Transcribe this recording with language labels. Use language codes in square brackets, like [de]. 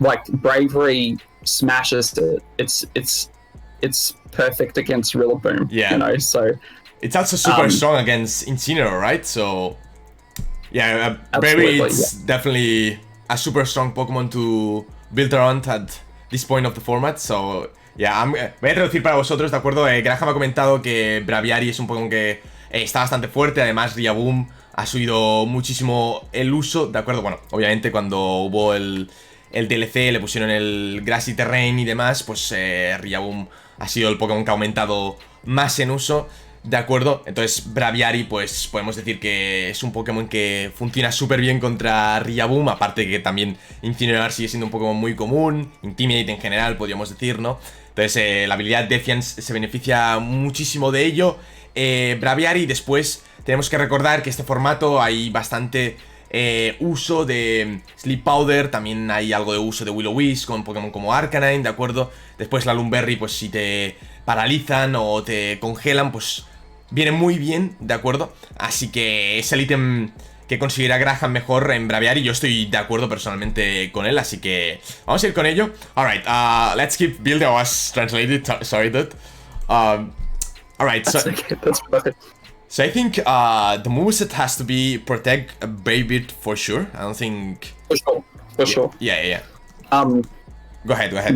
[en] Like, Braviary smashes it. It's perfect against Rillaboom. Yeah. You know, so it's also super strong against Incineroar, right? So yeah, Braviary is definitely a super strong Pokemon to build around at this point of the format. So yeah, [es] voy a traducir para vosotros, ¿de acuerdo? Graham ha comentado que Braviary es un Pokémon que está bastante fuerte. Además, Rillaboom ha subido muchísimo el uso, ¿de acuerdo? Bueno, obviamente cuando hubo el DLC, le pusieron el Grassy Terrain y demás, pues Rillaboom ha sido el Pokémon que ha aumentado más en uso, ¿de acuerdo? Entonces Braviary, pues podemos decir que es un Pokémon que funciona súper bien contra Rillaboom, aparte que también Incineroar sigue siendo un Pokémon muy común, Intimidate en general, podríamos decir, ¿no? Entonces la habilidad Defiance se beneficia muchísimo de ello. Braviary, después tenemos que recordar que este formato hay bastante uso de Sleep Powder, también hay algo de uso de Will-O-Wisp con Pokémon como Arcanine, ¿de acuerdo? Después la Lumberry, pues si te paralizan o te congelan, pues viene muy bien, ¿de acuerdo? Así que es el ítem que conseguirá Graham mejor en Braviary. Yo estoy de acuerdo personalmente con él, así que vamos a ir con ello. [en] Alright, let's keep building. I was translated, sorry dude. Alright, so that's perfect. So I think the moveset has to be protect Braviary for sure. I don't think... For sure. Yeah. Go ahead.